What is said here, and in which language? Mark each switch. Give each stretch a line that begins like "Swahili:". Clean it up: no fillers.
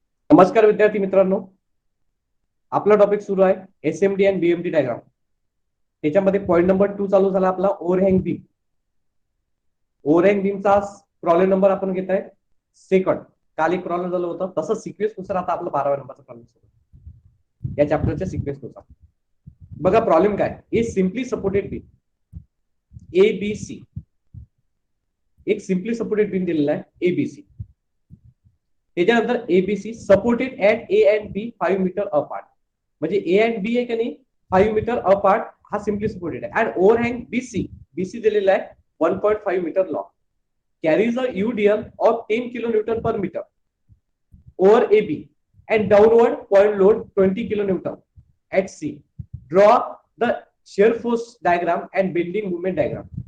Marathi: नमस्कार विद्यार्थी मित्रांनो, आपला टॉपिक सुरू आहे एसएमडी अँड बीएमडी डायग्राम. त्याच्यामध्ये पॉईंट नंबर 2 चालू झाला आपला ओव्हरहँग बीम. ओव्हरहँग बीमचा प्रॉब्लेम नंबर आपण घेत आहे सेकंड. काल एक प्रॉब्लेम झालं होतं, तसं सिक्वेन्स नुसार आता आपला 12व्या नंबरचा प्रॉब्लेम सुरू या चॅप्टरच्या सिक्वेन्स नुसार. बघा प्रॉब्लेम काय,
English: A simply supported beam A B C.
Marathi: एक सिम्पली सपोर्टेड बीम दिलेला आहे एबीसी. त्याच्यानंतर
English: ABC supported at A and B 5 metre apart.
Marathi: म्हणजे ए अँड बी आहे का नाही
English: 5 metre apart,
Marathi: हा सिम्पली सपोर्टेड आहे.
English: and overhang BC,
Marathi: बीसी दिलेला आहे
English: 1.5 metre long, carries a UDL of 10 kilo newton per metre over A B and downward point load 20 kilo newton at C. Draw the shear force diagram and bending moment diagram.